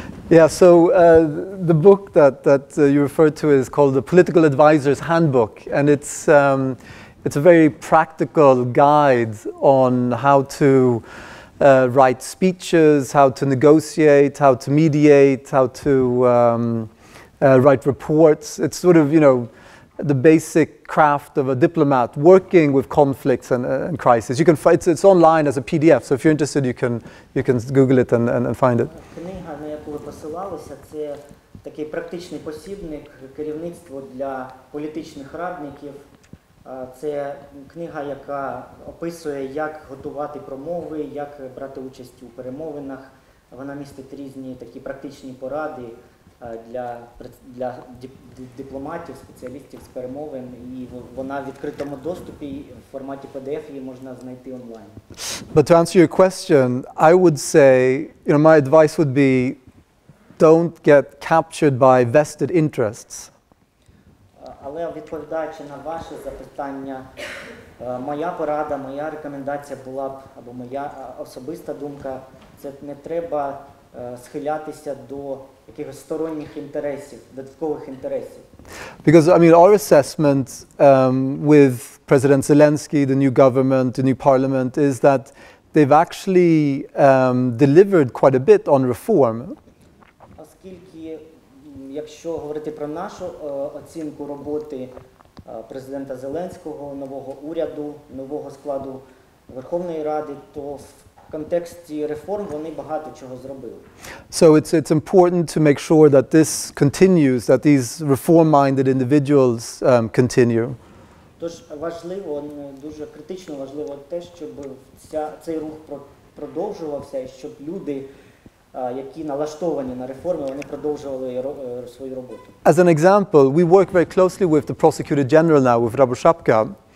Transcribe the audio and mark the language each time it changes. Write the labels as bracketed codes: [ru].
[en] Yeah, so the book that you referred to is called The Political Advisor's Handbook, and it's a very practical guide on how to write speeches, how to negotiate, how to mediate, how to write reports. It's sort of, you know, the basic craft of a diplomat working with conflicts and crises. You can it's online as a PDF, so if you're interested, you can Google it and find it. [uk] Книга, на яку ви посилалися, це такий практичний посібник керівництво для політичних радників. Це книга, яка описує, як готувати промови, як брати участь у перемовинах. Вона містить різні такі практичні поради для дипломатів, спеціалістів з перемовин, і вона в відкритому доступі, в форматі PDF її можна знайти онлайн. [en] But to answer your question, I would say, you know, my advice would be, don't get captured by vested interests. [uk] Але відповідаючи на ваше запитання, моя порада, моя рекомендація була б, або моя особиста думка, це не треба схилятися до якихось сторонніх інтересів, додаткових інтересів. [en] Because, I mean, our assessment with President Zelensky, the new government, the new parliament, is that they've actually delivered quite a bit on reform. [uk] Оскільки, якщо говорити про нашу оцінку роботи президента Зеленського, нового уряду, нового складу Верховної Ради, то в контексті реформ вони багато чого зробили. [en] So it's important to make sure that this continues, that these reform-minded individuals continue. [uk] Тож важливо, дуже критично важливо те, щоб цей рух продовжувався, і щоб люди, які налаштовані на реформи, вони продовжували свою роботу. [en] As an example, we work very closely with the Prosecutor General now, with Raboshabka.